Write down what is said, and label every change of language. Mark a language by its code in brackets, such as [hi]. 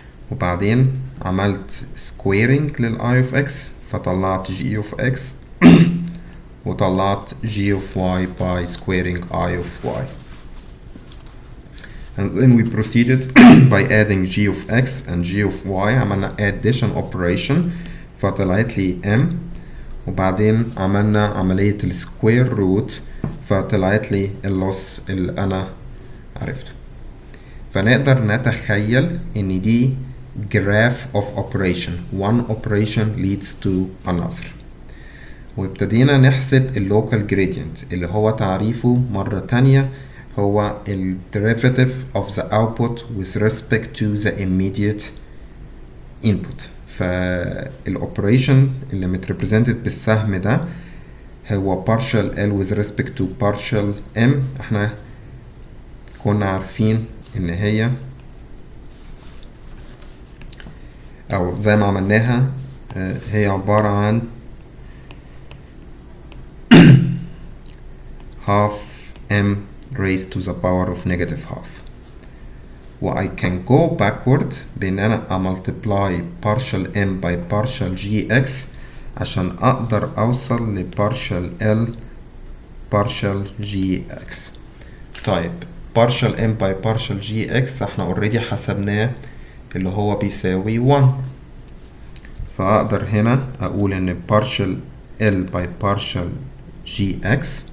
[ar] وبعدين عملت [en] squaring لل I of x فطلعت g of x وطلعت g of y by squaring I of y. And then we proceeded by adding g of x and g of y. [ar] عملنا addition operation فطلعت لي m، وبعدين عملنا عملية السكوير روت فطلعت لي اللوس اللي أنا عرفته. فنقدر نتخيل إن دي graph of operation. [en] One operation leads to another. [ar] وابتدينا نحسب اللوكال [en] gradient اللي هو تعريفه مرة تانية هو ال derivative of the output with respect to the immediate input. [ar] فالاوبريشن اللي متريبريزنتد بالسهم ده هو [en] partial L with respect to partial M. [ar] احنا كنا عارفين ان هي او زي ما عملناها هي عبارة عن half M raised to the power of negative half. [en] و I can go backward بإن أنا multiply partial M by partial GX [ar] عشان أقدر أوصل ل [en] partial L partial GX. [ar] طيب [en] partial M by partial GX [ar] احنا already حسبناه اللي هو بيساوي 1، فأقدر هنا أقول إن partial L by partial GX.